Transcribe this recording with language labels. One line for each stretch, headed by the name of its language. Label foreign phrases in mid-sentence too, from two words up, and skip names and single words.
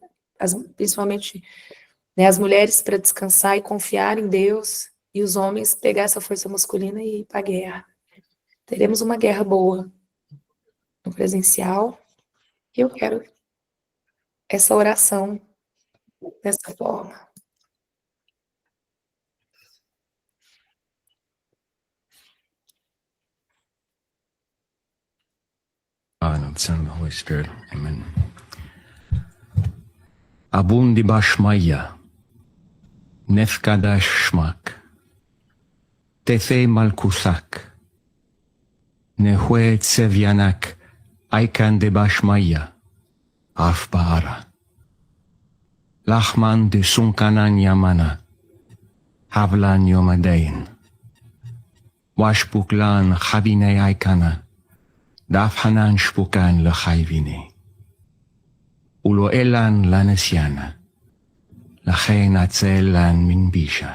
Portuguese: Principalmente, né, as mulheres para descansar e confiar em Deus, e os homens pegar essa força masculina e ir para a guerra. Teremos uma guerra boa no presencial, e eu quero essa oração dessa forma.
English: Of the Son, and the Holy Spirit. Amen.
Aramaic: Abundi bashmaya, nefkadash shmak, tefe malkusak, nehue tsevianak, aikan de bashmaya, afbaara. Lachman de sunkanan yamana, havlan yomadain. Washpuklan chabine aikana, dafhanan shpukan lechayvini. Ulo elan lanesiana, לכן אצלן מן בישה.